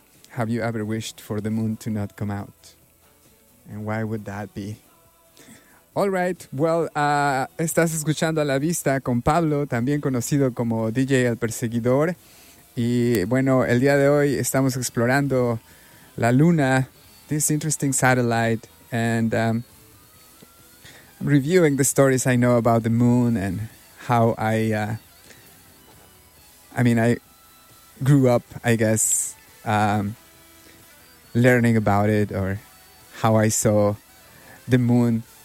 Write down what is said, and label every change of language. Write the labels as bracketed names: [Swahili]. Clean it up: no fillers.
[English] Have you ever wished for the moon to not come out? And why would that be? All right, well, [Spanish] estás escuchando A La Vista con Pablo, también conocido como DJ El Perseguidor. Y bueno, el día de hoy estamos explorando la luna, [English] this interesting satellite, and reviewing the stories I know about the moon and how I grew up, I guess, learning about it, or how I saw the moon.